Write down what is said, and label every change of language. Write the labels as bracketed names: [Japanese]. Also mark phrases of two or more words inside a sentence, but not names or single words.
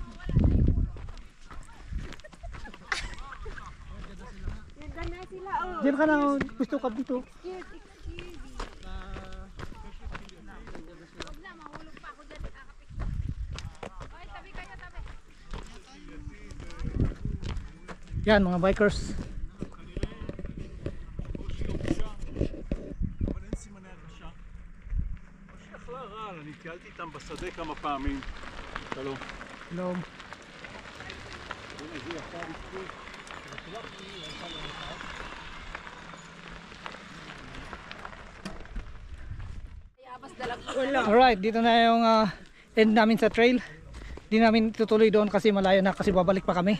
[Filipino] Yun na sila. Oh. Diyan ka na, gusto ka dito. Yan mga bikers. [Hebrew] אבל אין סימני הרגשה. או שיכלה רע, אני טיילתי איתם בשדה כמה פעמים. שלום. Hello. [Filipino] Alright, dito na yung end namin sa trail. Di namin tutuloy doon kasi malayo na kasi babalik pa kami.